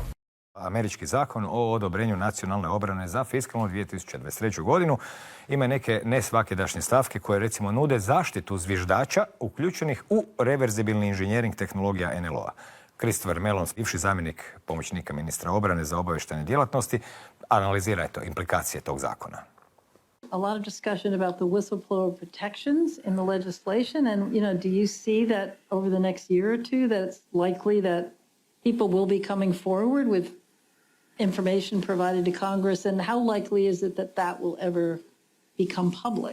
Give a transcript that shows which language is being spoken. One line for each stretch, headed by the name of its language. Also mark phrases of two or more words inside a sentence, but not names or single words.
Croatian: Američki zakon o odobrenju nacionalne obrane za fiskalnu 2023. godinu ima neke nesvakidašnje stavke koje recimo nude zaštitu zviždača uključenih u reverzibilni inženjering tehnologija NLO-a. Christopher Mellon, bivši zamjenik pomoćnika ministra obrane za obavještajne djelatnosti, analizira je to, implikacije tog zakona.
English: A lot of discussion about the whistleblower protections in the legislation, and do you see that over the next year or two that it's likely that people will be coming forward with information provided to Congress, and how likely is it that that will ever become public?